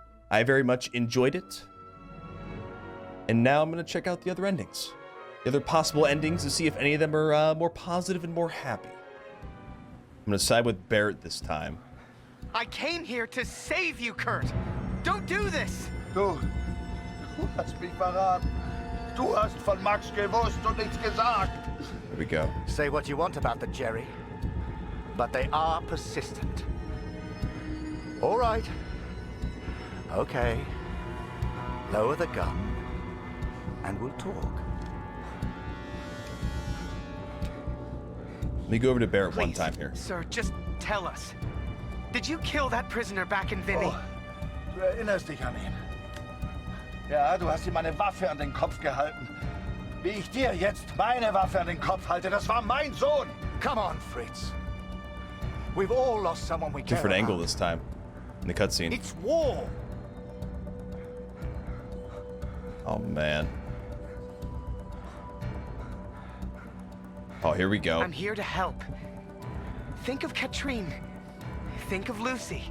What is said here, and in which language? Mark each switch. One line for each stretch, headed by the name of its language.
English: I very much enjoyed it. And now I'm going to check out the other endings. The other possible endings to see if any of them are more positive and more happy. I'm going to side with Barrett this time. I came here to save you, Kurt. Don't do this.
German: Du hast mich verraten. Du hast von Max gewusst und nichts gesagt.
English: There we go. Say what you want about the Jerry, but they are persistent. All right. Okay. Lower the gun, and we'll talk. Let me go over to Barrett one Please, time here. Sir, just tell us. Did you kill that prisoner back in Vinny?
German: Oh, du erinnerst dich an ihn. Ja, du hast ihm eine Waffe an den Kopf gehalten. Wie ich dir jetzt meine Waffe an den Kopf halte, das war mein Sohn.
English: Come on, Fritz. We've all lost someone we care Different about. angle this time in the cutscene. It's war. Oh, man. Oh, here we go. I'm here to help. Think of Katrine. Think of Lucy.